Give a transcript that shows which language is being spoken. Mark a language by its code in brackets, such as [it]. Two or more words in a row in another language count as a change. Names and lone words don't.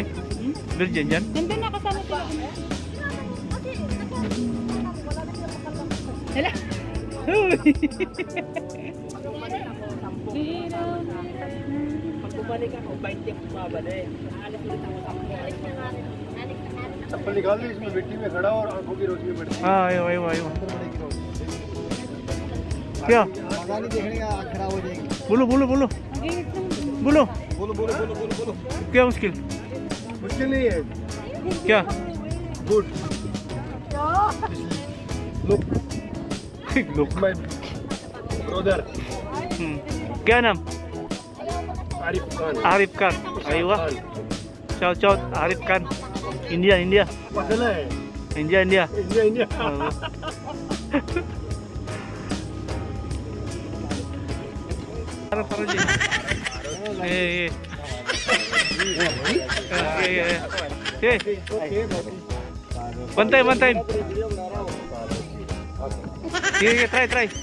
[tl] Virgin dyan? Nandun na kasama sila. Hala. Pag bumalik ako, 20 ang bumabalik. Aalis ulit ako sa [hi] चप्पल निकाल ली इसमें मिट्टी में खड़ा और आंखों की रोशनी में आयो क्या आगा नहीं देखने का आँख खराब हो जाएगी बोलो बोलो बोलो बोलो क्या मुश्किल मुश्किल नहीं है क्या [en] good look [hi] लुक [en] my brother [hi] क्या नाम आरिफ खान आरिफ खान अरे वाह चाओ आरिफ खान इंडिया पसंद है इंडिया इंडिया [tl] Parang din. One time. Sige, try.